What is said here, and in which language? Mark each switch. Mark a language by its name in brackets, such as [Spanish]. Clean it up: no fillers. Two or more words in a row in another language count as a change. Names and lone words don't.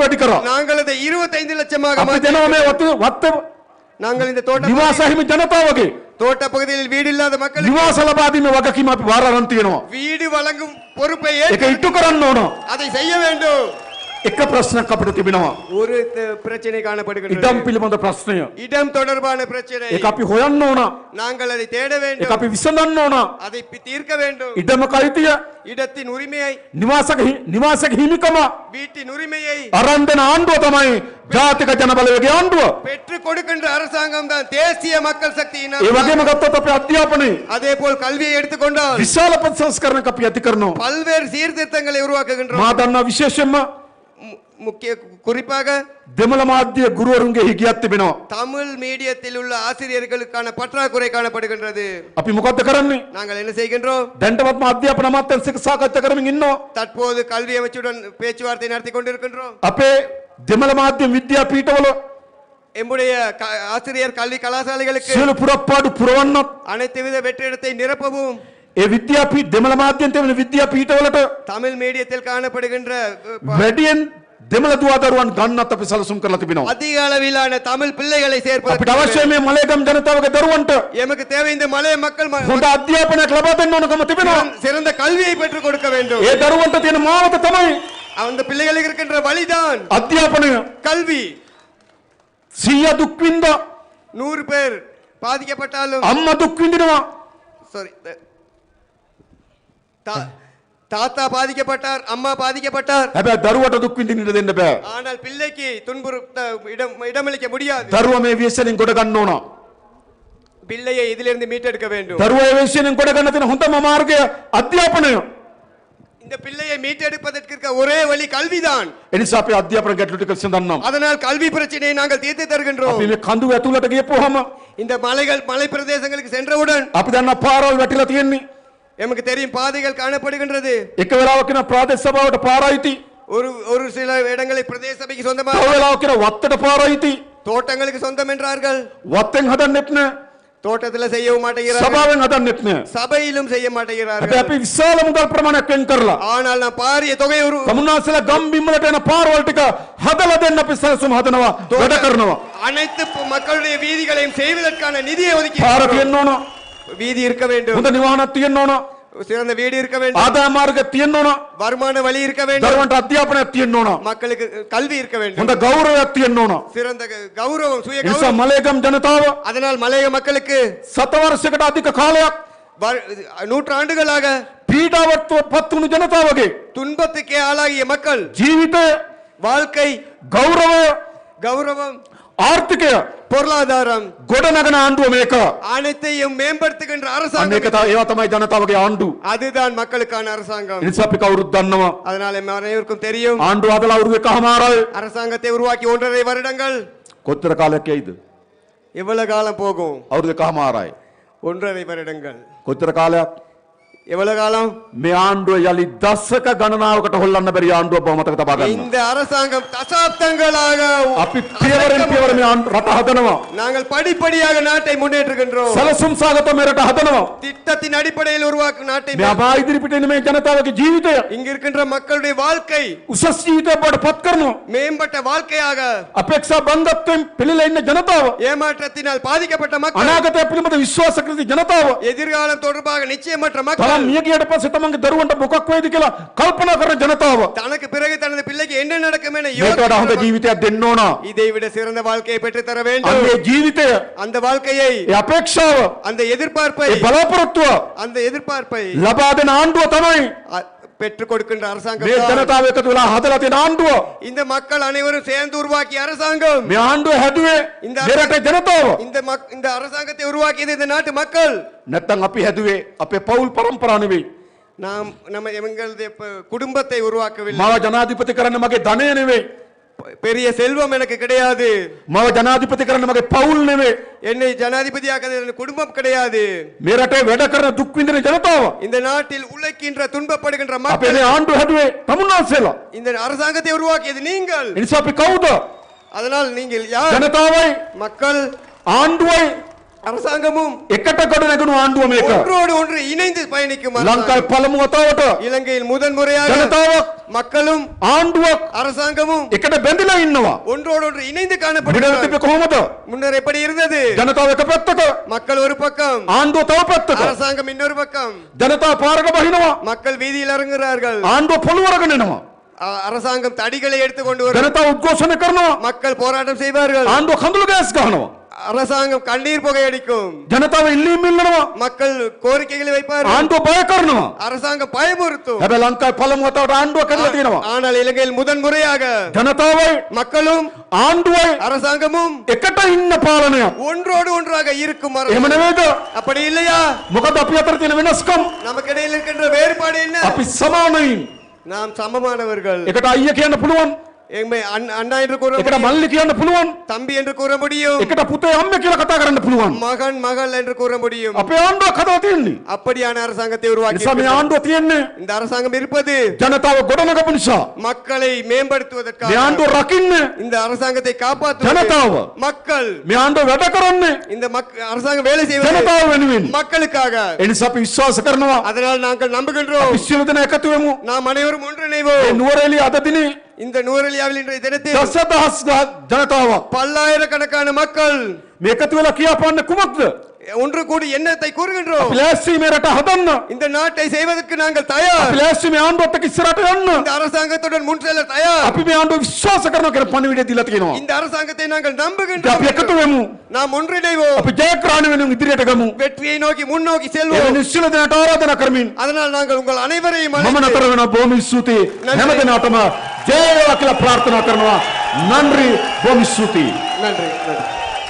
[Sinhala] වැඩි කරා. [Tamil] நாங்கள் அதை 25 லட்சமாக [Sinhala] අපි දෙනවා මේ වත්ත [Tamil] நாங்கள் இந்த தோட்ட [Sinhala] නිවාස හිමි ජනතාවගේ [Tamil] தோட்ட பகுதியில் வீடு இல்லாத மக்களுக்கு [Sinhala] නිවාස ලබා දීමේ වගකීම අපි බාර අරන් තියෙනවා. [Tamil] வீடு வழங்கும் பொறுப்பை [Sinhala] ඒක ඉටු කරන්න ඕන. [Tamil] அதை செய்ய வேண்டும். [Sinhala] එක ප්‍රශ්නයක් අපිට තිබෙනවා. [Tamil] ஒரு பிரச்சனை காணப்படுகிறது. [Sinhala] ඉඩම් පිළිබඳ ප්‍රශ්නය. [Tamil] இடம் தொடர்பான பிரச்சனை. [Sinhala] ඒක අපි හොයන්න ඕන. [Tamil] நாங்கள் அதை தேட [Sinhala] ඒක [Tamil] வேண்டும். [Sinhala] අපි විසඳන්න ඕන. [Tamil] அதை தீர்க்க வேண்டும். [Sinhala] ඉඩමක අයිතිය, [Tamil] இடத்தின் உரிமையை, [Sinhala] නිවාසක හිමිකම [Tamil] வீட்டின் உரிமையை [Sinhala] අරන් දෙන ආණ්ඩුව තමයි ජාතික ජනබලවේගයේ ආණ්ඩුව. [Tamil] பெற்றுக் கொடுக்கின்ற அரசாங்கம் தான் தேசிய மக்கள் சக்தியின் [Sinhala] ඒ වගේම ගත්තොත් අපේ අධ්‍යාපනයේ [Tamil] அதே போல் கல்வியை எடுத்துக்கொண்டால் [Sinhala] විශාල සංස්කරණයක් අපි ඇති කරනවා. [Tamil] பல்வேறு சீர்திருத்தங்களை உருவாக்குகின்றோம். [Sinhala] මා දන්නා විශේෂයෙන්ම [Tamil] முக்கிய குறிப்பாக [Sinhala] දෙමළ මාධ්‍ය ගුරුවරුන්ගේ හිගියක් තිබෙනවා. [Tamil] தமிழ் மீடியத்தில் உள்ள ஆசிரியர்களுக்கான பற்றாக்குறை காணப்படுகின்றது. [Sinhala] අපි මොකද්ද කරන්නේ? [Tamil] நாங்கள் என்ன செய்கின்றோம்? [Sinhala] දැන්ටවත් අධ්‍යාපන අමාත්‍යාංශයක සාකච්ඡා කරමින් ඉන්නවා. [Tamil] தற்போது கல்வி அமைச்சுடன் பேச்சுவார்த்தை நடத்தி கொண்டிருக்கின்றோம். [Sinhala] අපේ දෙමළ මාධ්‍ය විද්‍යාපීඨවල [Tamil] எம்முடைய ஆசிரியர் கல்வி கலாசாலைகளுக்கு [Sinhala] සියලු පුරප්පාඩු පුරවන්නත් [Tamil] அனைத்து வித வெற்றிடத்தை நிரப்பவும் [Sinhala] ඒ විද්‍යාපීඨ දෙමළ මාධ්‍යෙන් තිබෙන විද්‍යාපීඨවලට [Tamil] தமிழ் மீடியத்தில் காணப்படுகின்ற [Sinhala] වැඩියෙන් දෙමළ දුවදරුවන් ගන්නත් අපි සැලසුම් කරලා තිබෙනවා. [Tamil] அதிக அளவிலான தமிழ் பிள்ளைகளை [Sinhala] අපිට [Tamil] சேர்ப்பதற்கு [Sinhala] අවශ්‍ය මේ මලේගම් ජනතාවගේ දරුවන්ට [Tamil] எமக்கு தேவை இந்த மலைய மக்கள் [Sinhala] හොඳ අධ්‍යාපනයක් ලබා දෙන්න ඕනකම තිබෙනවා. [Tamil] சிறந்த கல்வியை பெற்றுக் கொடுக்க வேண்டும். [Sinhala] ඒ දරුවන්ට තියෙන මාවත තමයි [Tamil] அந்த பிள்ளைகளுக்கு இருக்கின்ற வழிதான் [Sinhala] අධ්‍යාපනය. [Tamil] கல்வி. [Sinhala] 100 දුක් විඳා [Tamil] 100 பேர் பாதிக்கப்பட்டாலும் [Sinhala] අම්මා දුක් විඳිනවා. [Tamil] சாரி தாத்தா பாதிக்கப்பட்டார், அம்மா பாதிக்கப்பட்டார். [Sinhala] හැබැයි දරුවට දුක් විඳින්න දෙන්න බෑ. [Tamil] ஆனால் பிள்ளைக்கு துன்புறுத்த இடமளிக்க முடியாது. [Sinhala] දරුවා මේ විශ්සෙන් ගොඩ ගන්න ඕන. [Tamil] பிள்ளையை இதிலிருந்து மீட்டெடுக்க வேண்டும். [Sinhala] දරුවා මේ විශ්සෙන් ගොඩ ගන්න තියෙන හොඳම මාර්ගය අධ්‍යාපනය. [Tamil] இந்த பிள்ளையை மீட்டெடுப்பதற்கு இருக்க ஒரே வழி கல்விதான். [Sinhala] එනිසා අපි අධ්‍යාපන ගැටලු ටික විසඳන්නම්. [Tamil] அதனால் கல்வி பிரச்சனையை நாங்கள் தீர்த்து தருகின்றோம். [Sinhala] අපි මේ කඳු ඇතුළට ගියපුවාම [Tamil] இந்த மலை பிரதேசங்களுக்கு சென்றவுடன் [Sinhala] අපි දන්න පාරවල් වැටිලා තියෙන්නේ. [Tamil] எமக்கு தெரியும் பாதைகள் காணப்படுகின்றது. [Sinhala] එක වෙලාවක කියන ප්‍රාදේශ සභාවට පාරයිති. [Tamil] ஒரு சில இடங்களை பிரதேச சபைக்கு சொந்தமாக, [Sinhala] තව වෙලාවක කියන වත්තට පාරයිති. [Tamil] தோட்டங்களுக்கு சொந்தம் என்றார்கள். [Sinhala] වත්තෙන් හදන්නෙත් නෑ. [Tamil] தோட்டத்தில் செய்யவும் மாட்டேங்கிறார்கள். [Sinhala] සභාවෙන් හදන්නෙත් නෑ. [Tamil] சபையிலும் செய்ய [Sinhala] හැබැයි [Tamil] மாட்டேங்கிறார்கள். [Sinhala] අපි විශාල මුදල් ප්‍රමාණයක් වෙන් කරලා [Tamil] ஆனால் நான் பாரிய தொகை [Sinhala] තමුන්නාසලා ගම් බිම්වලට යන පාරවල් ටික හදලා දෙන්න අපි සැලසුම් හදනවා, වැඩ කරනවා. [Tamil] அனைத்து மக்களுடைய வீதிகளையும் செய்வதற்கான நிதியை ஒதுக்கி [Sinhala] පාර තියෙන්න ඕන. [Tamil] வீதி இருக்க வேண்டும். [Sinhala] හොඳ නිවාහනක් තියෙන්න ඕන. [Tamil] சிறந்த வீடு இருக்க வேண்டும். [Sinhala] ආදාය මාර්ග තියෙන්න ඕන. [Tamil] வருமான வழி இருக்க வேண்டும். [Sinhala] දරුවන්ට අධ්‍යාපනයක් තියෙන්න ඕන. [Tamil] மக்களுக்கு கல்வி இருக்க வேண்டும். [Sinhala] හොඳ ගෞරවයක් තියෙන්න ඕන. [Tamil] சிறந்த கௌரவம், சுய [Sinhala] ඒ නිසා [Tamil] கௌரவம். [Sinhala] මලේගම් ජනතාව [Tamil] அதனால் மலைய மக்களுக்கு [Sinhala] සත වර්ෂයකට අධික කාලයක් [Tamil] நூற்றாண்டுகளாக [Sinhala] පීඩාවට පත් වුණු ජනතාවගේ [Tamil] துன்பத்துக்கே ஆளாகிய மக்கள் [Sinhala] ජීවිතය, [Tamil] வாழ்க்கை, [Sinhala] ගෞරවය, [Tamil] கௌரவம், [Sinhala] ආර්ථිකය [Tamil] பொருளாதாரம் [Sinhala] ගොඩනගන ආණ්ඩුව මේක. [Tamil] அனைத்தையும் மேம்படுத்துகின்ற [Sinhala] අන්න [Tamil] அரசாங்கம். [Sinhala] ඒක ඒවා තමයි ජනතාවගේ ආණ්ඩුව. [Tamil] அதுதான் மக்களுக்கான அரசாங்கம். [Sinhala] ඒ නිසා අපි කවුරුත් දන්නවා [Tamil] அதனால அனைவருக்கும் தெரியும், [Sinhala] ආණ්ඩුව හදලා අවුරුදු එකමාරයි. [Tamil] அரசாங்கத்தை உருவாக்கி 1.5 வருடங்கள். [Sinhala] කොච්චර කාලයක් යයිද? [Tamil] எவ்வளவு காலம் போகும்? [Sinhala] අවුරුදු එකමාරයි. [Tamil] 1.5 வருடங்கள். [Sinhala] කොච්චර කාලයක්? [Tamil] எவ்வளவு காலம்? [Sinhala] මේ ආණ්ඩුව යලි දශක ගණනාවකට හොල්ලන්න බැරි ආණ්ඩුවක් බව මතක තබා ගන්න. [Tamil] இந்த அரசாங்கம் தசாப்தங்களாக [Sinhala] අපි පියවරෙන් පියවර මේ රට හදනවා. [Tamil] நாங்கள் படிப்படியாக நாட்டை முன்னேற்றுகின்றோம். [Sinhala] සැලසුම් සාගත මේ රට හදනවා. [Tamil] திட்டத்தின் අடிப்படையில் உருவாக்கும் நாட்டை [Sinhala] මේ අබා ඉදිරිපිට එන මේ ජනතාවගේ ජීවිතය [Tamil] இங்க இருக்கின்ற மக்களுடைய வாழ்க்கை [Sinhala] උසස් ජීවිතයක් බවට පත් කරනවා. [Tamil] மேம்பட்ட வாழ்க்கையாக, [Sinhala] අපේක්ෂා බංගත්වයෙන් පිළිලා ඉන්න ජනතාව, [Tamil] ஏமாற்றத்தினால் பாதிக்கப்பட்ட மக்கள், [Sinhala] අනාගතය පිළිබඳ විශ්වාස කරන ජනතාව, [Tamil] எதிர்காலம் தொடர்பாக நிச்சயமற்ற [Sinhala] තරම් [Tamil] மக்கள், [Sinhala] මිය ගියට පස්සේ තමන්ගේ දරුවන්ට මොකක් වෙයිද කියලා කල්පනා කරන ජනතාව [Tamil] தனக்கு பிறகு தனது பிள்ளைக்கு என்ன நடக்கும் என [Sinhala] මේකට වඩා හොඳ ජීවිතයක් දෙන්න ඕන. [Tamil] இதை விட சிறந்த வாழ்க்கையை பெற்று தர [Sinhala] අන්නේ [Tamil] வேண்டும். [Sinhala] ජීවිතය, [Tamil] அந்த வாழ்க்கையை, [Sinhala] ඒ අපේක්ෂාව, [Tamil] அந்த எதிர்பார்ப்பை, [Sinhala] ඒ බලාපොරොත්තුව [Tamil] அந்த எதிர்பார்ப்பை [Sinhala] ලබා දෙන ආණ්ඩුව තමයි [Tamil] பெற்றுக் கொடுக்கின்ற அரசாங்கம். [Sinhala] මේ ජනතාව එකතු වෙලා හදලා තියෙන ආණ්ඩුව. [Tamil] இந்த மக்கள் அனைவரும் சேர்ந்து உருவாக்கிய அரசாங்கம். [Sinhala] මේ ආණ්ඩුව හැදුවේ [Tamil] இந்த [Sinhala] මේ රටේ ජනතාව. [Tamil] இந்த அரசாங்கத்தை உருவாக்கியது இந்த நாட்டு மக்கள். [Sinhala] නැත්තම් අපි හැදුවේ අපේ පෞල් පරම්පරාව නෙවෙයි. [Tamil] நாம் எங்களுடைய குடும்பத்தை உருவாக்கவில்லை. [Sinhala] මාව ජනාධිපති කරන්න මගේ ධනය නෙවෙයි. [Tamil] பெரிய செல்வம் எனக்கு கிடையாது. [Sinhala] මාව ජනාධිපති කරන්න මගේ පෞල් නෙවෙයි. [Tamil] என்னை ஜனாதிபதியாக்க குடும்பம் கிடையாது. [Sinhala] මේ රටේ වැඩ කරන දුක් විඳින ජනතාව. [Tamil] இந்த நாட்டில் உழைக்கின்ற துன்பப்படுகின்ற [Sinhala] අපේ [Tamil] மக்கள். [Sinhala] මේ ආණ්ඩුව හැදුවේ තමුන්නාන්සේලා. [Tamil] இந்த அரசாங்கத்தை உருவாக்கியது நீங்கள். [Sinhala] ඒ නිසා අපි කවුද? [Tamil] அதனால் நீங்கள் யார்? [Sinhala] ජනතාවයි, [Tamil] மக்கள், [Sinhala] ආණ්ඩුවයි, [Tamil] அரசாங்கமும் [Sinhala] එකට ගොඩනැගුණු ආණ්ඩුව මේක. [Tamil] ஒன்றோடு ஒன்று இணைந்து பயணிக்கும் அரசாங்கம். [Sinhala] ලංකාවේ පළමු වතාවට [Tamil] இலங்கையில் முதன்முறையாக [Sinhala] ජනතාවක් [Tamil] மக்களும் [Sinhala] ආණ්ඩුවක් [Tamil] அரசாங்கமும் [Sinhala] එකට බැඳිලා ඉන්නවා. [Tamil] ஒன்றோடு ஒன்று இணைந்து [Sinhala] විඩල [Tamil] காணப்படுகிறார்கள். [Sinhala] තිබ්බේ කොහොමද? [Tamil] முன்னர் எப்படி இருந்தது? [Sinhala] ජනතාව එක පැත්තක, [Tamil] மக்கள் ஒரு பக்கம், [Sinhala] ආණ්ඩුව තව පැත්තක. [Tamil] அரசாங்கம் இன்னொரு பக்கம். [Sinhala] ජනතාව පාරක බහිනවා. [Tamil] மக்கள் வீதியில் இறங்குகிறார்கள். [Sinhala] ආණ්ඩුව පොළු අරගෙන එනවා. [Tamil] அரசாங்கம் தடிகளை எடுத்துக்கொண்டு வரும். [Sinhala] ජනතාව උද්ඝෝෂණ කරනවා. [Tamil] மக்கள் போராட்டம் செய்வார்கள். [Sinhala] ආණ්ඩුව කඳුළු ගෑස් ගහනවා. [Tamil] அரசாங்கம் கண்ணீர் புகை அடிக்கும். [Sinhala] ජනතාව ඉල්ලීම් ඉල්ලනවා. [Tamil] மக்கள் கோரிக்கைகளை வைப்பார்கள். [Sinhala] ආණ්ඩුව බය කරනවා. [Tamil] அரசாங்கம் பயமுறுத்தும். [Sinhala] හැබැයි ලංකාවේ පළමු වතාවට ආණ්ඩුව කැඩලා තියෙනවා. [Tamil] ஆனால் இலங்கையில் முதன்முறையாக [Sinhala] ජනතාවයි [Tamil] மக்களும் [Sinhala] ආණ්ඩුවයි [Tamil] அரசாங்கமும் [Sinhala] එකට ඉන්න පාලනයක්. [Tamil] ஒன்றோடு ஒன்றாக இருக்கும் [Sinhala] එහෙම නෙවෙයිද? [Tamil] அப்படி இல்லையா? [Sinhala] මොකද අපි අතර තියෙන වෙනස්කම්? [Tamil] நமக்கு இடையில் இருக்கின்ற வேறுபாடு என்ன? [Sinhala] අපි සමානයින්. [Tamil] நாம் சமமானவர்கள். [Sinhala] එකට අයියා කියන්න පුළුවන්. [Tamil] எம்மை அண்ணா என்று கூற [Sinhala] එකට [Tamil] முடியும். [Sinhala] මල්ලි කියන්න පුළුවන්. [Tamil] தம்பி என்று கூற முடியும். [Sinhala] එකට පුතේ අම්මේ කියලා කතා කරන්න පුළුවන්. [Tamil] மகன் மகள் என்று கூற முடியும். [Sinhala] අපේ ආණ්ඩුවක් හදලා තියෙන්නේ. [Tamil] அப்படியான அரசாங்கத்தை உருவாக்கி [Sinhala] නිසා මේ ආණ්ඩුව තියෙන්නේ [Tamil] இந்த அரசாங்கம் இருப்பது [Sinhala] ජනතාව ගොඩනගපු නිසා. [Tamil] மக்களை மேம்படுத்துவதற்காக. [Sinhala] මේ ආණ්ඩුව රකින්නේ [Tamil] இந்த அரசாங்கத்தை காப்பாற்றுவது [Sinhala] ஜனதாව. [Tamil] மக்கள். [Sinhala] මේ ආණ්ඩුව වැඩ කරන්නේ [Tamil] இந்த அரசாங்கம் வேலை செய்வது [Sinhala] ජනතාව වෙනුවෙන්. [Tamil] மக்களுக்காக. [Sinhala] ඒ නිසා අපි විශ්වාස කරනවා [Tamil] அதனால் நாங்கள் நம்புகின்றோம். [Sinhala] අපි සියලු දෙනා එකතු වෙමු. [Tamil] நாம் அனைவரும் [Sinhala] මේ [Tamil] ஒன்றிணைவோம். [Sinhala] නුවරඑළිය අද දිනේ [Tamil] இந்த நூறலியாவில் இன்றைய தினத்தில் [Sinhala] දසදහස් ජනතාවක් [Tamil] பல்லாயிரக்கணக்கான மக்கள் [Sinhala] මේ එකතු වෙලා කියාපාන්නේ කුමක්ද? [Tamil] ஒன்று கூடி எண்ணத்தை கூறுகின்றோம். [Sinhala] අපි ලෑස්ති මේ රට හදන්න. [Tamil] இந்த நாட்டை செய்வதற்கு நாங்கள் [Sinhala] අපි [Tamil] தயார். [Sinhala] ලෑස්ති මේ ආණ්ඩුවත් එක්ක ඉස්සරහට යන්න. [Tamil] இந்த அரசாங்கத்துடன் முன் செல்ல தயார். [Sinhala] අපි මේ ආණ්ඩුව විශ්වාස කරනවා කියලා පණිවිඩය දීලා තියෙනවා. [Tamil] இந்த அரசாங்கத்தை நாங்கள் [Sinhala] ඉතින් [Tamil] நம்புகின்றோம். [Sinhala] අපි එකතු වෙමු. [Tamil] நாம் ஒன்றிணைவோம். [Sinhala] අපි ජයග්‍රහණ වෙනුවෙන් ඉදිරියට ගමු. [Tamil] வெற்றியை நோக்கி முன்னோக்கி [Sinhala] ඒ [Tamil] செல்வோம். [Sinhala] නිශ්චල දෙනාට ආරාධනා කරමින් [Tamil] அதனால் நாங்கள் உங்கள் அனைவரையும் [Sinhala] මම [Tamil] அழைத்து [Sinhala] නතර වෙනවා. බොහොම ස්තුතියි. හැම දිනකටම ජය වේවා කියලා ප්‍රාර්ථනා කරනවා. නන්රි බොහොම ස්තුතියි. [Tamil] நன்றி.